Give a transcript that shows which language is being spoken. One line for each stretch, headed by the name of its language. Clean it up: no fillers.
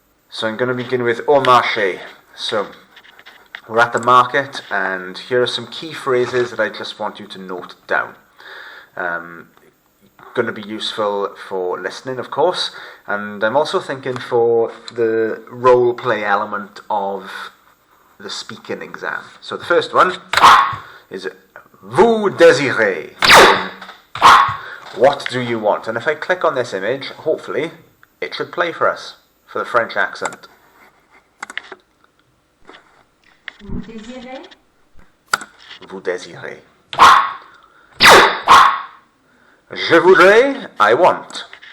English: So I'm going to begin with au marché. So we're at the market, and here are some key phrases that I just want you to note down. Going to be useful for listening, of course, and I'm also thinking for the role play element of the speaking exam. So the first one is
French: vous désirez.
English: What do you want? And if I click on this image, hopefully it should play for us for the French accent.
French: Vous désirez? Vous désirez. Je voudrais,
English: I want.